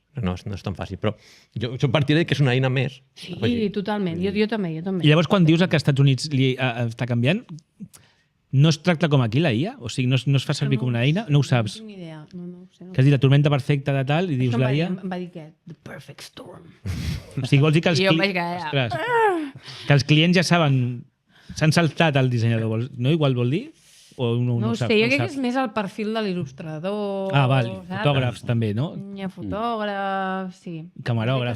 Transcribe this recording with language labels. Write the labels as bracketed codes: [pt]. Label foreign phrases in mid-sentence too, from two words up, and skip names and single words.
[ca] No és tan fàcil. Però jo soc partidari que és una eina més. Sí, totalment. Jo també. I llavors, quan dius que als Estats Units està canviant, no es tracta com aquí la IA? O sigui, no es fa servir com una eina? No ho saps? No tinc ni idea. No ho sé. Que has dit [es] la tormenta perfecta [ca] de tal i dius Això la IA? em va dir què? [en] The perfect storm. [ca] O sigui, vols dir que els, I jo em vaig quedar allà. Ostres, que els clients ja saben, s'han saltat el dissenyador, no? Igual vol dir? O no No ho saps, sé, jo no crec que saps? és més el perfil de l'il·lustrador. Val, saps? fotògrafs també, no? Hi ha fotògrafs, sí. Camerògrafs.